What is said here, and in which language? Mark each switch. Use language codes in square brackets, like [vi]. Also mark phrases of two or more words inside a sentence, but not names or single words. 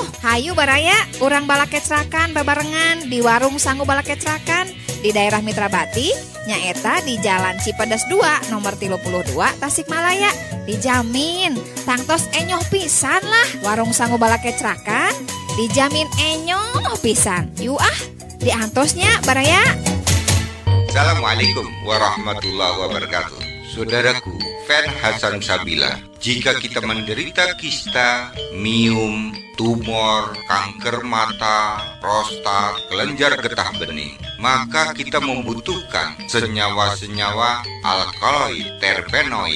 [su] Hayu baraya urang balakecrakan babarengan di warung sangu balakecrakan di daerah Mitra Bati nyaeta di Jalan Cipedes 2 nomor 32 Tasikmalaya. Dijamin tangtos enyoh pisan lah. Warung sangu balakecrakan dijamin enyoh pisan. Yuk diantosnya baraya. [ar] السلام عليكم ورحمة الله وبركاته. [id] Saudaraku, Fan Hasan Sabila, jika kita menderita kista, miom, tumor, kanker mata, prostat, kelenjar getah bening, maka kita membutuhkan senyawa-senyawa alkaloid terpenoid.